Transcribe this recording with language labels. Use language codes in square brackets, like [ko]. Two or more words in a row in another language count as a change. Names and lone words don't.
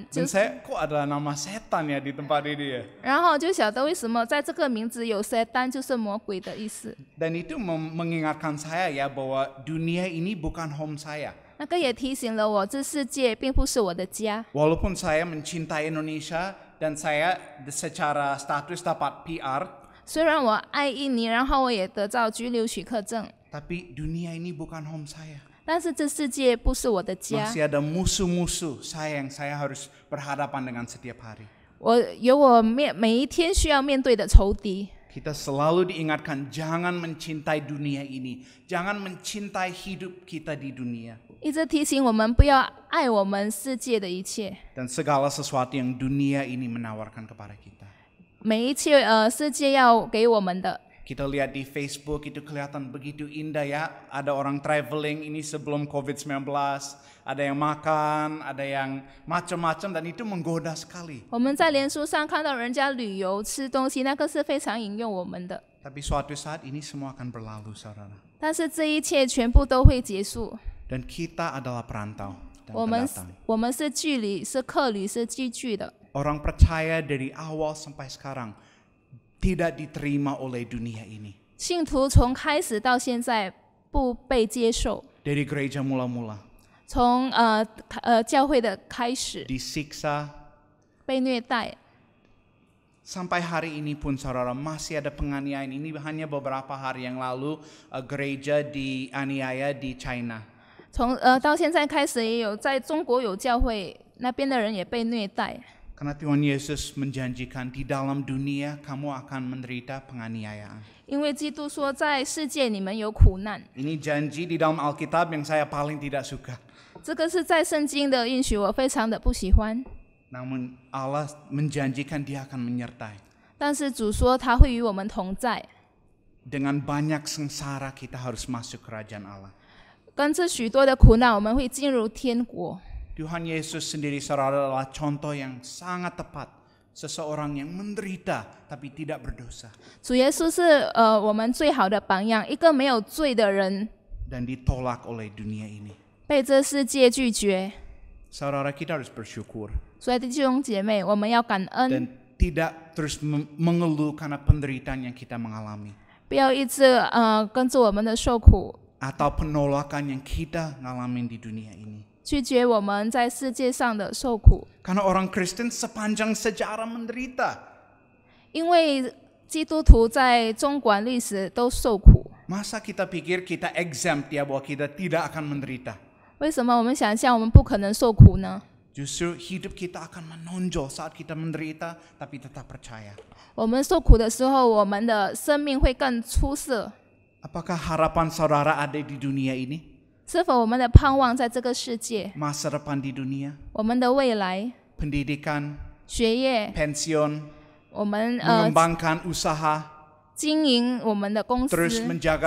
[id] Dan saya kok ada nama setan ya di tempat ini ya. [zh] 然后就晓得为什么在这个名字有 Setan， 就是魔鬼的意思。 [id] Dan itu mengingatkan saya ya bahwa dunia ini bukan home saya. [zh] 那个也提醒了我，这世界并不是我的家。 [id] Walaupun saya mencintai Indonesia dan saya secara status dapat PR, [zh] 虽然我爱印尼，然后我也得到居留许可证， [id] tapi dunia ini bukan home saya. [zh] 但是这世界不是我的家。 [id] Masih ada musuh-musuh saya yang saya harus berhadapan dengan setiap hari. [zh] 我每一天需要面对的仇敌。 [id] Kita selalu diingatkan jangan mencintai dunia ini, jangan mencintai hidup kita di dunia. [zh] 一直提醒我们不要爱我们世界的一切， [id] Dan segala sesuatu yang dunia ini menawarkan kepada kita. [zh] 每一切世界要给我们的。 [id] Kita lihat di Facebook itu kelihatan begitu indah ya. Ada orang traveling ini sebelum COVID-19. Ada yang makan, ada yang macam-macam dan itu menggoda sekali. [zh] 我们在脸书上看到人家旅游吃东西，那个是非常引诱我们的。 [id] Tapi suatu saat ini semua akan berlalu, saudara. [zh] 但是这一切全部都会结束。 [id] Dan kita adalah perantau dan [zh] 我们 [id] pendatang. [zh] 是距离，是客旅，是寄居的。 [id] Orang percaya dari awal sampai sekarang tidak diterima oleh dunia ini. [zh] 信徒从开始到现在不被接受， [id] Dari gereja mula-mula [zh] 从教会的开始 [id] disiksa [zh] 被虐待， [id] sampai hari ini pun saudara masih ada penganiayaan. Ini hanya beberapa hari yang lalu gereja dianiaya di China. [zh] 到现在开始也有在中国有教会，那边的人也被虐待。 [id] Karena Tuhan Yesus menjanjikan di dalam dunia kamu akan menderita penganiayaan. [zh] 因为基督说在世界你们有苦难， [id] Ini janji di dalam Alkitab yang saya paling tidak suka. [zh] 这个是在圣经的应许，我非常的不喜欢。 [id] Namun Allah menjanjikan Dia akan menyertai. [zh] 但是主说他会与我们同在， [id] Dengan banyak sengsara kita harus masuk kerajaan Allah. [zh] 跟这许多的苦难，我们会进入天国。 [id] Tuhan Yesus sendiri saudara adalah contoh yang sangat tepat. Seseorang yang menderita tapi tidak berdosa. [zh] 主耶稣是我们最好的榜样，一个没有罪的人， [id] Dan ditolak oleh dunia ini. [zh] 被这世界拒绝。 [id] Saudara kita harus bersyukur. [zh] 所以弟兄姐妹，我们要感恩， [id] Dan tidak terus mengeluh karena penderitaan yang kita mengalami. [zh] 不要一直跟着我们的受苦， [id] Atau penolakan yang kita ngalamin di dunia ini. [zh] 拒绝我们在世界上的受苦。 [id] Karena orang Kristen sepanjang sejarah menderita. [zh] 因为基督徒在中国历史都受苦， [id] Masa kita pikir kita exempt ya bahwa kita tidak akan menderita? [zh] 为什么我们想象我们不可能受苦呢？ [id] Justru hidup kita akan menonjol saat kita menderita tapi tetap percaya. [zh] 我们受苦的时候，我们的生命会更出色。 [id] Apakah harapan saudara ada di dunia ini? [zh] 是否我们的盼望在这个世界， [id] Masa depan di dunia? [zh] 我们的未来、 [id] Pendidikan, [zh] 学业， [id] pensiun, [zh] 我们 [id] mengembangkan usaha, [zh] 经营我们的公司、 [id] terus menjaga